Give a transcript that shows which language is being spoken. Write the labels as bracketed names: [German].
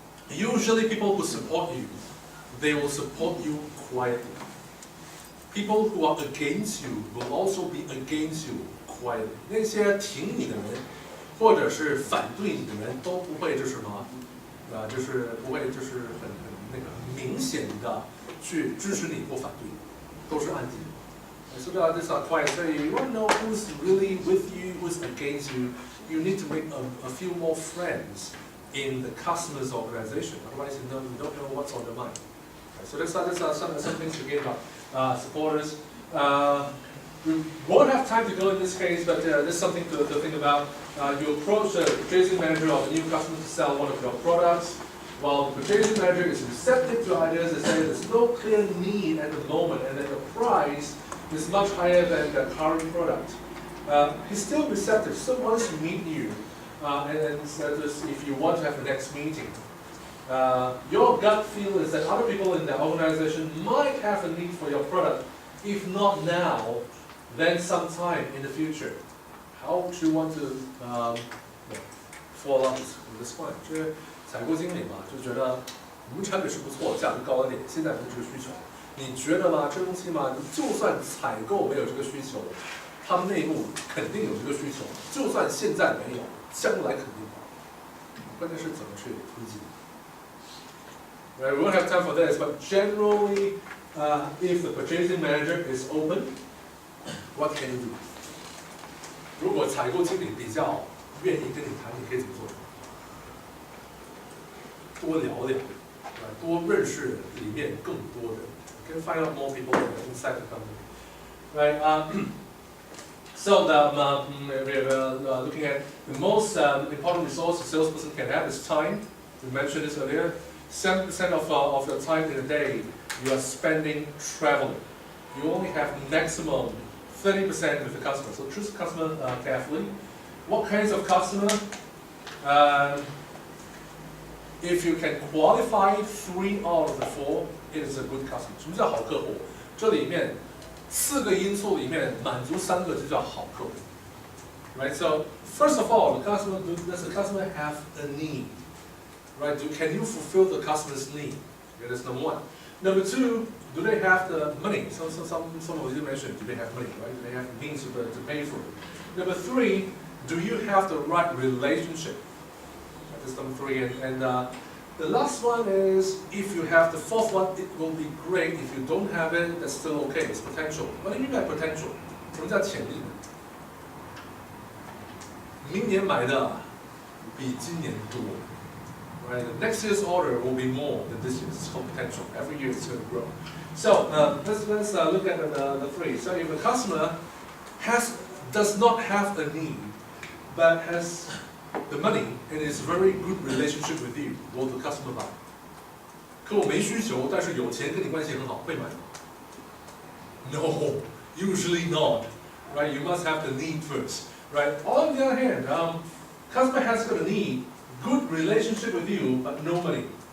[English] Usually people who support you, they will support you quietly. People who are against you will also be against you quietly. [Chinese] 那些挺你的人，或者是反对你的人，都不会就是什么，就是不会就是很那个明显的去支持你或反对你，都是安静的。 [English] So this is not quiet. So you want to know who's really with you, who's against you. You need to make a few more friends in the customer's organization. Otherwise, you don't know what's on their mind. So that's some things to get about supporters. We won't have time to go in this case, but there's something to think about. You approach the purchasing manager of a new customer to sell one of your products. While the purchasing manager is receptive to ideas, they say there's no clear need at the moment, and that the price is much higher than the current product. He's still receptive, still wants to meet you, and then says if you want to have the next meeting. Your gut feel is that other people in the organization might have a need for your product, if not now, then sometime in the future. How would you want to follow up this point， [Chinese] 就是采购经理嘛，就觉得我们产品是不错，价格高一点，现在没这个需求。你觉得吗？这东西嘛，就算采购没有这个需求，他们内部肯定有这个需求。就算现在没有，将来肯定有。关键是怎么去推进。 [English] Right, we won't have time for this, but generally, if the purchasing manager is open, what can you do? [Chinese] 如果采购经理比较愿意跟你谈，你可以怎么做？多聊聊，多认识里面更多的。 [English] Can find out more people inside the company, right? So we're looking at the most important resource a salesperson can have is time. We mentioned this earlier. 7% of your time in a day you are spending traveling. You only have maximum 30% with the customer. So choose customer carefully. What kinds of customer? If you can qualify 3 out of the 4, it is a good customer. [Chinese] 什么叫好客户？这里面4个因素里面满足3个就叫好客户。 [English] Right? So first of all, does the customer have a need? Right? Can you fulfill the customer's need? Okay, that's number 1. Number 2, do they have the money? Some of you mentioned, do they have money? Right? Do they have means to pay for it? Number 3, do you have the right relationship? That's number 3. And the last one is, if you have the 4th one, it will be great. If you don't have it, that's still okay. It's potential. What do you mean by potential? [Chinese] 什么叫潜力呢？明年买的比今年多。 [English] Right? The next year's order will be more than this year's. It's called potential. Every year it's going to grow. So let's look at the 3. So if the customer does not have a need, but has the money and is very good relationship with you, will the customer buy? [Chinese] 客户没需求，但是有钱跟你关系很好，会买吗？ [English] No, usually not. Right? You must have the need first. Right? On the other hand, customer has got a need, good relationship with you, but no money.